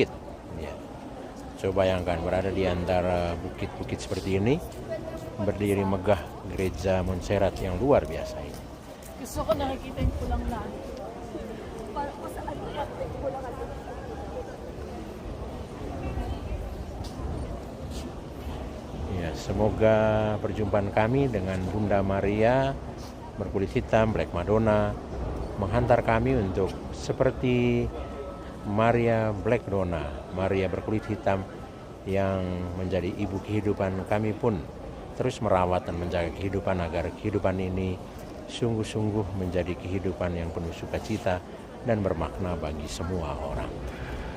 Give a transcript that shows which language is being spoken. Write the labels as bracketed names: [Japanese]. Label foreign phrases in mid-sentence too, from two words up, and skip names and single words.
[Indonesian] Ya. Coba bayangkan berada di antara bukit-bukit seperti ini, berdiri megah Gereja Montserrat yang luar biasa ini. [Filipino] Gusto ko nakikita yung pulang na. [Indonesian] Ya, semoga perjumpaan kami dengan Bunda Maria berkulit hitam, Black Madonna, menghantar kami untuk seperti Maria Black Madonna, Maria berkulit hitam yang menjadi ibu kehidupan kami pun terus merawat dan menjaga kehidupan agar kehidupan ini sungguh-sungguh menjadi kehidupan yang penuh sukacita dan bermakna bagi semua orang.